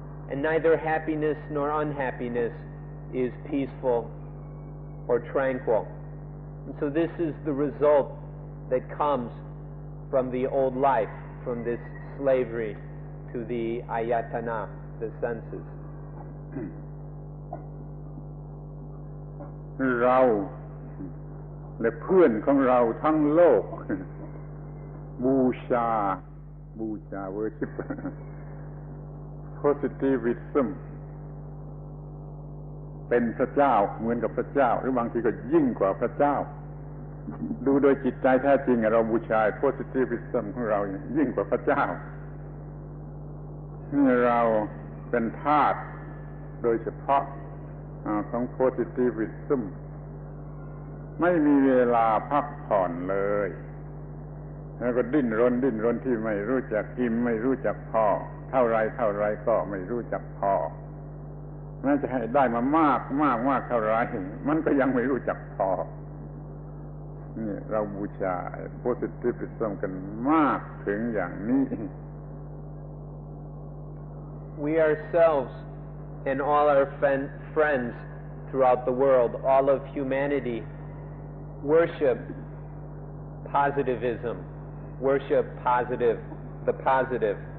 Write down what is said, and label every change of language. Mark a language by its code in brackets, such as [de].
[en] And neither happiness nor unhappiness is peaceful or tranquil. And so this is the result that comes from the old life, from this slavery to the ayatana, the senses. [th] เราและเพื่อนของเราทั้งโลกบูชา worship positivism เป็นพระเจ้าเหมือนกับพระเจ้าหรือบางทีก็ยิ่งกว่าพระเจ้าดูโดยจิตใจแท้จริงเราบูชา positivism ของเรายิ่งกว่าพระเจ้า นี่เราเป็นทาสโดยเฉพาะของ positivism ไม่มีเวลาพักผ่อนเลยแล้วก็ดิ้นรนที่ไม่รู้จักกินไม่รู้จักพอเท่าไรก็ไม่รู้จักพอแม้จะให้ได้มามากเท่าไรมันก็ยังไม่รู้จักพอนี่เราบูชา positivism กันมากถึงอย่างนี้ [en] We ourselves and all our friends throughout the world, all of humanity, worship positivism, worship the positive.